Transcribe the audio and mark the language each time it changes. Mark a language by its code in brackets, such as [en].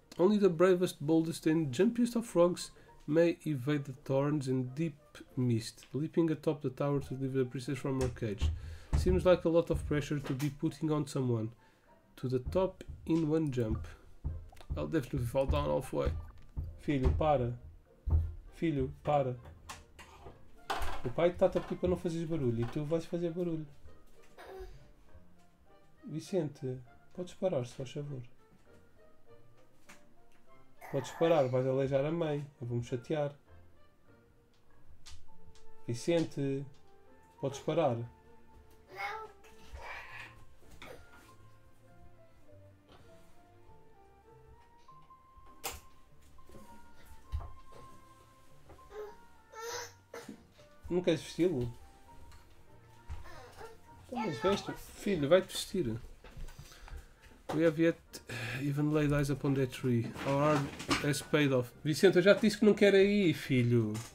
[en] Only the bravest, boldest and jumpiest of frogs may evade the thorns and deep mist, leaping atop the tower to deliver the princess from her cage. Seems like a lot of pressure to be putting on someone. To the top in one jump. I'll definitely fall down halfway. [pt] Filho, para. Filho, para. O pai está-te a pedir para não fazeres barulho e tu vais fazer barulho. Vicente, podes parar, se faz favor. Podes parar, vais aleijar a mãe. Eu vou-me chatear. Vicente, podes parar. Não queres vesti-lo? Então, mas veste, filho, vai-te vestir. [en] We have yet even laid eyes upon that tree. Our hard has paid off. [pt] Vicente, eu já te disse que não quero ir, filho.